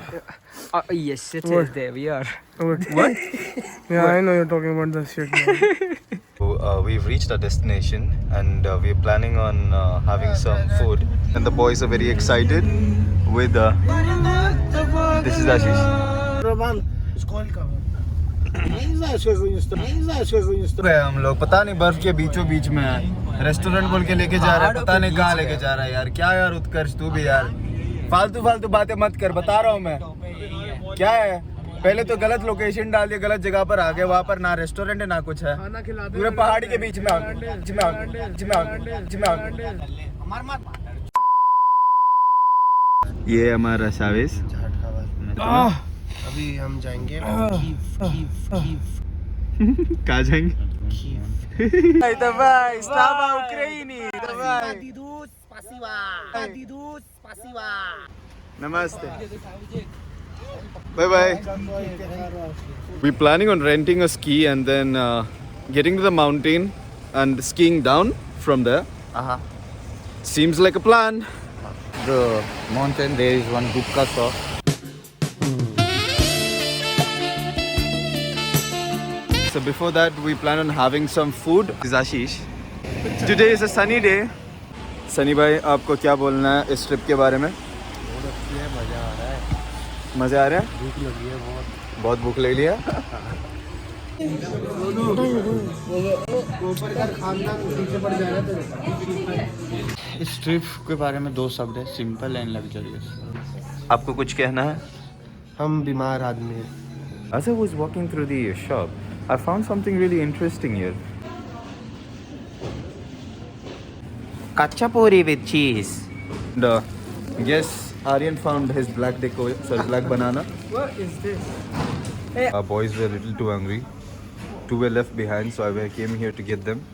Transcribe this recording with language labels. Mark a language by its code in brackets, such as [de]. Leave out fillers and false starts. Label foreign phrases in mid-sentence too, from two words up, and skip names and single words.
[en] Yes, it is. There we are. What? Yeah, I know you're talking about the shit. Man. So, we've reached our destination, and we're planning on having some food. And the boys are very excited with. This is Ashish. [ru] Роман, сколько? Я не знаю, что за [hi] गए हम लोग पता नहीं बर्फ के बीचों बीच में है रेस्टोरेंट बोल के लेके जा रहा है पता नहीं कहाँ लेके जा रहा है यार क्या यार उत्कर्ष तू भी यार फालतू बातें मत कर बता रहा हूँ मैं क्या है पहले तो गलत लोकेशन डाल दिया गलत जगह पर आ गए वहाँ पर ना रेस्टोरेंट है ना कुछ है पूरे पहाड़ी के बीच में ये हमारा साविस अभी हम जाएंगे कहाँ जाएंगे? [ru] Давай, слава Украине! Давай! [hi] Namaste. [en] Bye bye. We're planning on renting a ski and then getting to the mountain and skiing down from there. Seems like a plan. The mountain, there is one gupka shop. So before that, we plan on having some food. This is Ashish. Today is a sunny day. [hi] सनी भाई, आपको क्या बोलना है इस ट्रिप के बारे में? मज़ा आ रहा है? भूख लगी है बहुत भूख लग लिया। इस ट्रिप के बारे में 2 शब्द है, [en] simple and luxurious. [hi] आपको कुछ कहना है? हम बीमार आदमी हैं। [en] As I was walking through the shop, I found something really interesting here. Kachapuri with cheese. And yes, Aryan found his black banana. What is this? Our boys were a little too hungry. 2 were left behind, so I came here to get them.